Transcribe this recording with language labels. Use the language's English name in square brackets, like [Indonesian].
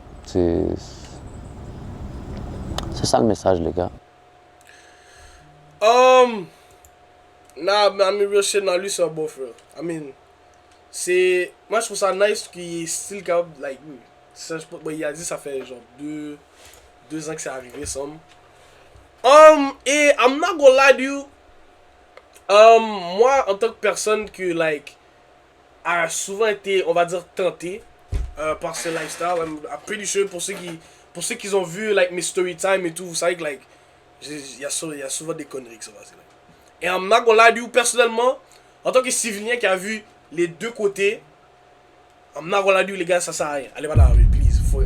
[French] c'est ça le message, les gars. Nah, mais [English] I mean, real shit, [French] non, lui c'est un beau frère. I mean, moi je trouve ça nice qu'il est still capable, like, ça, il a dit ça fait genre 2 ans que c'est arrivé, somme. [English] Et I'm not gonna lie to you. [French] Moi, en tant que personne que, like, a souvent été, on va dire, tenté par ce lifestyle, [English] I'm pretty sure [French] pour ceux qui ont vu, like, mes story time et tout, vous savez que, like, il y a souvent des conneries que ça va, c'est like. Et [English] I'm not gonna lie to you, [French] personnellement, en tant que civilien qui a vu les deux côtés, I'm not gonna lie to you, les gars, ça sert à rien. Allez pas dans la rue, please.